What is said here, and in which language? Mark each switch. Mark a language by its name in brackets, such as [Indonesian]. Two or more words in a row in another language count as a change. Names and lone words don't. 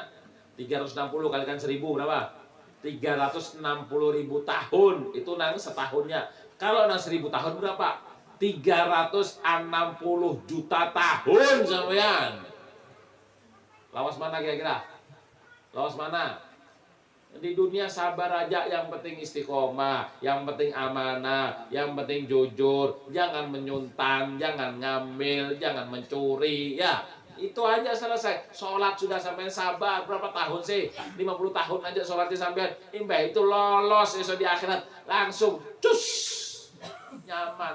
[Indonesian] 360 kalikan 1000 berapa? 360.000 tahun itu nang setahunnya. Kalau nang 1000 tahun berapa? 360 juta tahun sampean. Lawas mana kira-kira? Lawas mana? Di dunia sabar aja, yang penting istiqomah, yang penting amanah, yang penting jujur, jangan menyuntan, jangan ngambil, jangan mencuri ya. Itu aja selesai. Sholat sudah sampai sabar berapa tahun sih? 50 tahun aja sholatnya sampai imbah itu lolos esok di akhirat langsung cus nyaman.